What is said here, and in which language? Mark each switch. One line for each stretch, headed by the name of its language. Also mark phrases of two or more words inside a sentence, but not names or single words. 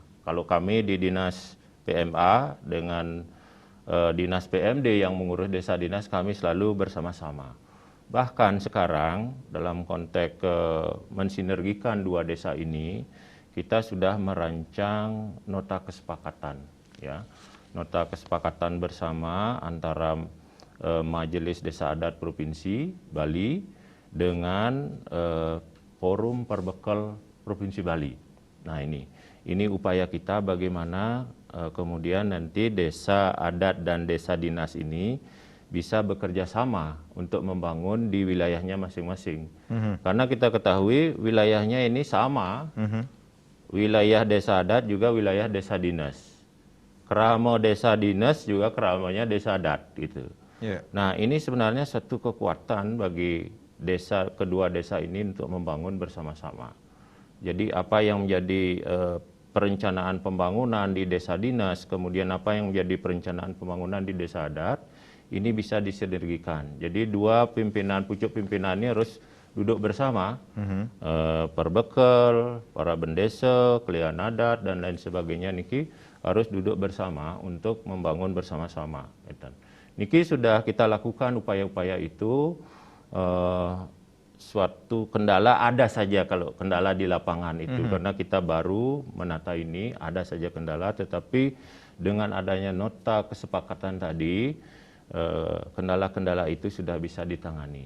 Indonesian: Kalau kami di Dinas PMA dengan Dinas PMD yang mengurus desa dinas, kami selalu bersama-sama. Bahkan sekarang dalam konteks mensinergikan 2 desa ini, kita sudah merancang nota kesepakatan, ya, nota kesepakatan bersama antara Majelis Desa Adat Provinsi Bali dengan Forum Perbekal Provinsi Bali. Nah, ini upaya kita bagaimana kemudian nanti desa adat dan desa dinas ini bisa bekerja sama untuk membangun di wilayahnya masing-masing. Karena kita ketahui wilayahnya ini sama, wilayah desa adat juga wilayah desa dinas. Kerama desa dinas juga keramanya desa adat gitu. Nah, ini sebenarnya satu kekuatan bagi kedua desa ini untuk membangun bersama-sama. Jadi apa yang menjadi perencanaan pembangunan di desa dinas, kemudian apa yang menjadi perencanaan pembangunan di desa adat, ini bisa disinergikan. Jadi 2 pucuk pimpinannya harus duduk bersama, Perbekal, para bendesa, kelian adat, dan lain sebagainya, Niki harus duduk bersama untuk membangun bersama-sama. Niki sudah kita lakukan upaya-upaya itu. Suatu kendala ada saja kalau kendala di lapangan itu, karena kita baru menata ini, ada saja kendala, tetapi dengan adanya nota kesepakatan tadi, kendala-kendala itu sudah bisa ditangani.